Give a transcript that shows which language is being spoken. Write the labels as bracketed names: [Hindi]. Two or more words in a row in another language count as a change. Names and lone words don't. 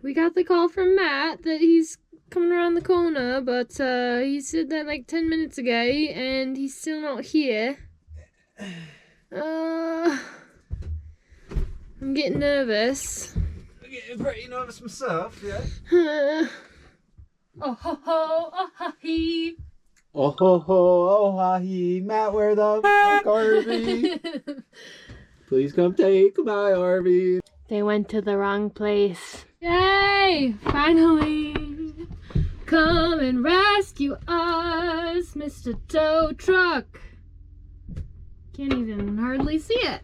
[English] We got the call from Matt that he's coming around the corner, but he said that like 10 minutes ago, and he's still not here. I'm getting nervous. I'm getting pretty nervous myself, yeah. Oh ho ho, oh ha hee. Oh ho ho, oh ha hee, Matt, where the fuck are we? Please come take my RV. They went to the wrong place. Yay! Finally! Come and rescue us, Mr. Tow Truck. Can't even hardly see it.